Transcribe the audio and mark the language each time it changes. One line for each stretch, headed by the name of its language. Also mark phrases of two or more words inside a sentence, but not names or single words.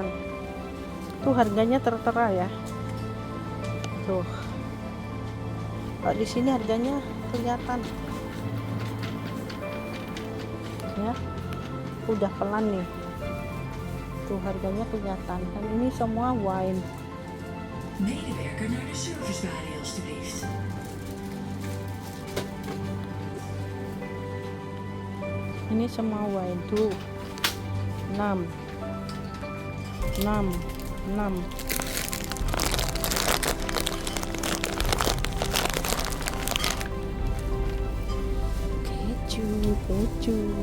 Indonesian: Tuh harganya tertera ya. Tuh. Kalau di sini harganya kelihatan. Ya. Udah pelan nih. Tuh harganya kelihatan. Dan ini semua wine.
Dutch: Medewerker naar de servicebalie alstublieft.
Indonesian: Ini semua wine tuh 6. Keju.